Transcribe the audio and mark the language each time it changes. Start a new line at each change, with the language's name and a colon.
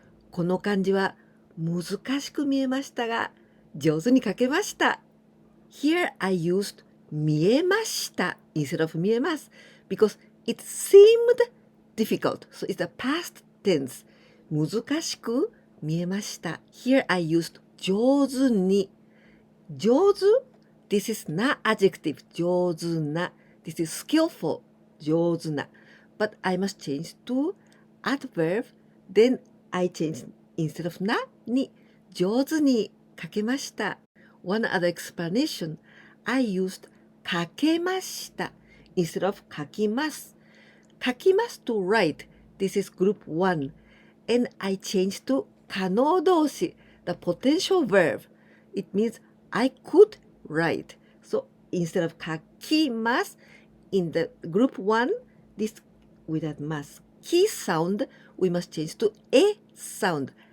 Japanese: この漢字は難しく見えましたが上手に書けました。
English: Here I used 見えました instead of 見えます because it seemed difficult. So it's the past tense.
Japanese: 難しく見えました。
English: Here I used 上手に。上手 This is not adjective. 上手な。This is skillful. 上手な。 But I must change to adverb. Then I change instead of
Japanese: なに上手に書けました。
English: One other explanation. I used 書けました instead of 書きます。書きます to write. This is group 1. And I changed to 可能動詞 the potential verb. It means I could write. So instead of 書きます in the group 1, this without ます key sound, we must change to a sound.